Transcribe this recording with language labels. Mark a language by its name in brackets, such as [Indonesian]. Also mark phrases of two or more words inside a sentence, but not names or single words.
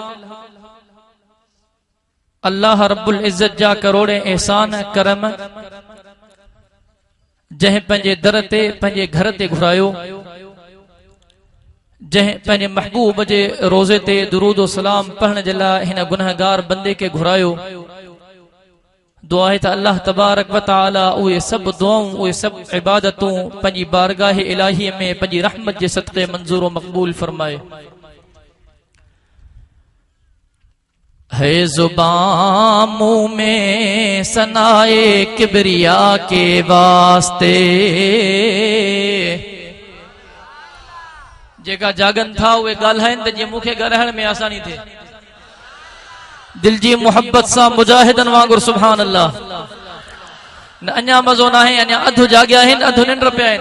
[Arabic] الله رب العزة [Sindhi] जा करोड़े एहसान करम जंहिं पंहिंजे दर ते पंहिंजे घर ते घुरायो, जंहिं पंहिंजे महबूब जे रोज़े ते दुरूद व सलाम पढ़ण जे लाइ हिन गुनहगार बंदे खे घुरायो। दुआ है त [Arabic] الله تبارك وتعالى [Sindhi] उहे सभु दुआऊं उहे सभु इबादतूं पंहिंजी बारगाह इलाही में पंहिंजी रहमत जे सदक़े मंज़ूर व मक़बूल फरमाए। [Urdu] ہے زبان منہ میں ثنائے کبریا کے واسطے, [Sindhi] जेका जागन था उहे ॻाल्हाइनि त जीअं मूंखे ॻाल्हाइण में आसानी थिए। दिल जी मोहब्बत सां मुजाहिदन वांगुर [Arabic] سبحان الله. [Sindhi] न अञा मज़ो न आहे, अञा अधु जाॻिया आहिनि, अधु निंड पिया आहिनि।